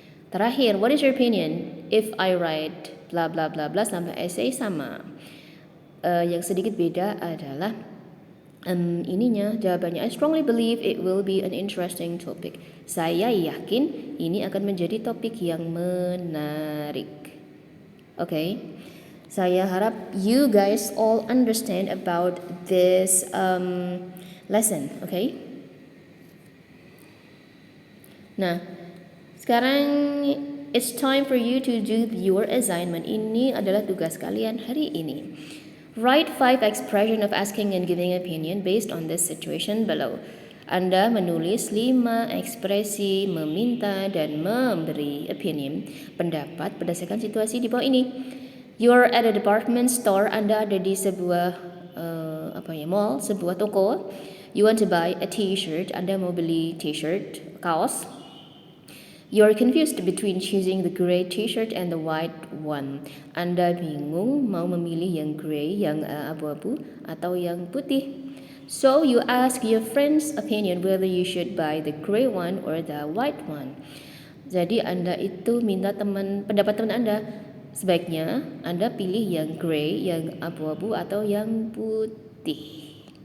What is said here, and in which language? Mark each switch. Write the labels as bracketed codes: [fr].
[id] Terakhir, [en] what is your opinion if I write bla bla bla bla sampai essay? Sama. [id] Yang sedikit beda adalah ininya, jawabannya, [en] I strongly believe it will be an interesting topic. [id] Saya yakin ini akan menjadi topik yang menarik. [en] Okay. [id] Saya harap [en] you guys all understand about this lesson, okay? [id] Nah, sekarang [en] it's time for you to do your assignment. [id] Ini adalah tugas kalian hari ini. [en] Write 5 expressions of asking and giving opinion based on this situation below. [id] Anda menulis 5 ekspresi meminta dan memberi opinion, pendapat berdasarkan situasi di bawah ini. [en] You're at a department store. [id] Anda ada di sebuah mall, sebuah toko. [en] You want to buy a t-shirt. [id] Anda mau beli t-shirt, kaos. [en] You're confused between choosing the gray t-shirt and the white one. [id] Anda bingung mau memilih yang gray, yang abu-abu, atau yang putih. [en] So you ask your friend's opinion whether you should buy the gray one or the white one. [id] Jadi Anda itu minta pendapat teman Anda. Sebaiknya Anda pilih yang gray, yang abu-abu, atau yang putih.